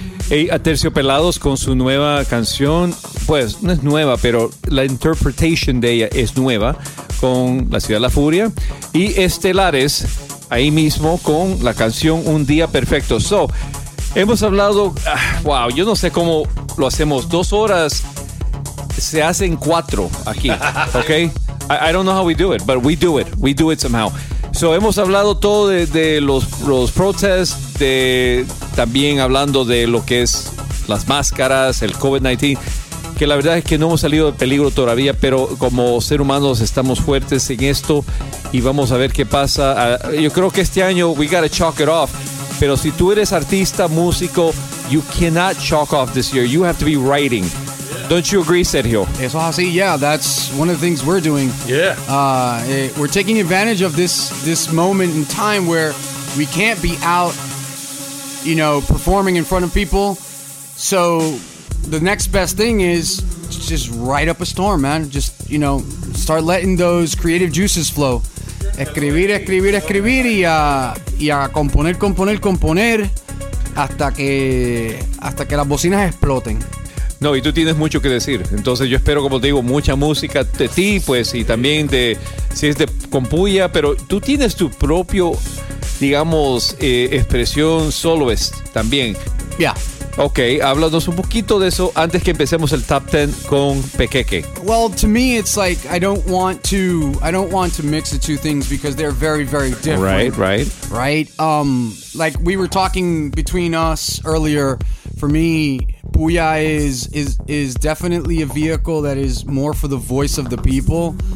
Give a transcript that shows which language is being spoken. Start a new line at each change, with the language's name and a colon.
Spanish: Hey, Aterciopelados con su nueva canción, pues no es nueva, pero la interpretation de ella es nueva, con La Ciudad de la Furia. Y Estelares, ahí mismo, con la canción Un Día Perfecto. So, hemos hablado, wow, yo no sé cómo lo hacemos, 2 horas se hacen 4 aquí, ok.
English: I don't know how we do it, but we do it somehow.
Spanish: So, hemos hablado todo de los protests, de también hablando de lo que es las máscaras, el COVID-19, que la verdad es que no hemos salido de peligro todavía, pero como seres humanos estamos fuertes en esto y vamos a ver qué pasa. Yo creo que este año
English: we gotta chalk it off,
Spanish: pero si tú eres artista, músico,
English: you cannot chalk off this year, you have to be writing. Don't you agree, Sergio?
Spanish: Eso así,
English: yeah, that's one of the things we're doing. Yeah. We're taking advantage of this moment in time where we can't be out, you know, performing in front of people. So the next best thing is just write up a storm, man. Just, you know, start letting those creative juices flow.
Spanish: Escribir, escribir, escribir y a componer, componer, componer hasta que las bocinas exploten. No, y tú tienes mucho que decir. Entonces yo espero, como te digo, mucha música de ti, pues, y también de, si es de Compuya, pero tú tienes tu propio, digamos, expresión soloist también. Ya. Yeah. Ok, háblanos un poquito de eso antes que empecemos el Top 10 con Pequeque.
English: Well, to me, it's like, I don't want to mix the two things because they're very, very different. Right, right. Right? Like, we were talking between us earlier, for me, Puya is definitely a vehicle that is more for the voice of the people.